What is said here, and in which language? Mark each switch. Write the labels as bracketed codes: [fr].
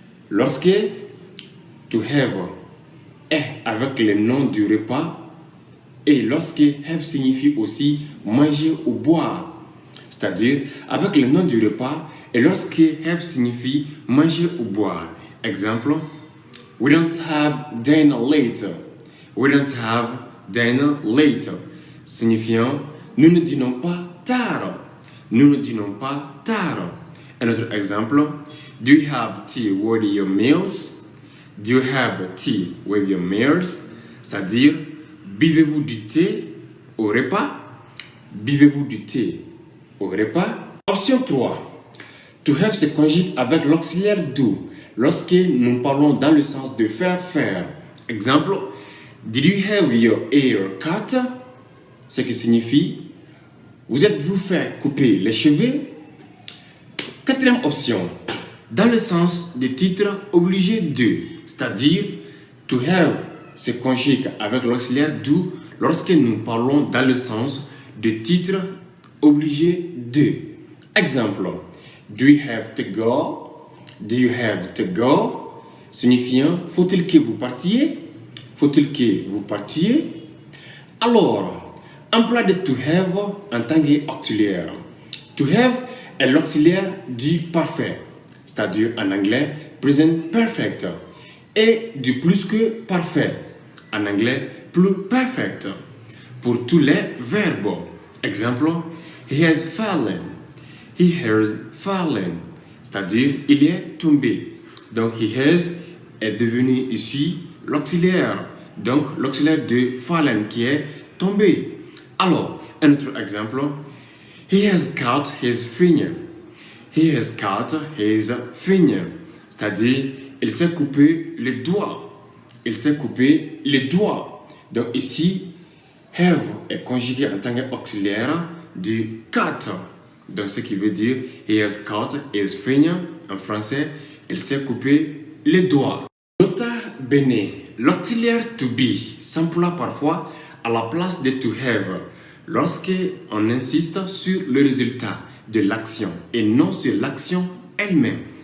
[fr] Lorsque to have est avec le nom du repas et lorsque have signifie aussi manger ou boire, c'est-à-dire avec le nom du repas et lorsque have signifie manger ou boire. [en] Exemple, we don't have dinner later. We don't have dinner later, [fr] signifiant nous ne dînons pas tard. Nous ne dînons pas tard. Un autre exemple, [en] do you have tea with your meals? Do you have tea with your meals? [fr] C'est-à-dire, buvez-vous du thé au repas? Buvez-vous du thé au repas? Option 3. To have se conjugue avec l'auxiliaire do lorsque nous parlons dans le sens de faire faire. [en] Exemple, did you have your hair cut? [fr] Ce qui signifie, vous êtes-vous fait couper les cheveux? Quatrième option, dans le sens des titres obligés de, c'est-à-dire to have se conjugue avec l'auxiliaire do lorsque nous parlons dans le sens de titres obligés de. [en] Exemple, do you have to go? Do you have to go? [fr] Signifiant, faut-il que vous partiez? Faut-il que vous partiez? Alors, emploi de to have en tant qu'auxiliaire. To have est l'auxiliaire du parfait, c'est-à-dire en anglais present perfect, et du plus que parfait, en anglais plus perfect, pour tous les verbes. [en] Exemple, he has fallen. He has fallen, [fr] c'est-à-dire il est tombé. Donc he has est devenu ici l'auxiliaire, donc l'auxiliaire de fallen qui est tombé. Alors, un autre exemple, [en] he has cut his finger. He has cut his finger. [fr] C'est-à-dire, il s'est coupé les doigts. Il s'est coupé les doigts. Donc ici, have est conjugué en tant qu'auxiliaire du cut. Donc ce qui veut dire, [en] he has cut his finger. [fr] En français, il s'est coupé les doigts. Nota bene, l'auxiliaire to be s'emploie parfois à la place de to have lorsqu'on insiste sur le résultat de l'action et non sur l'action elle-même.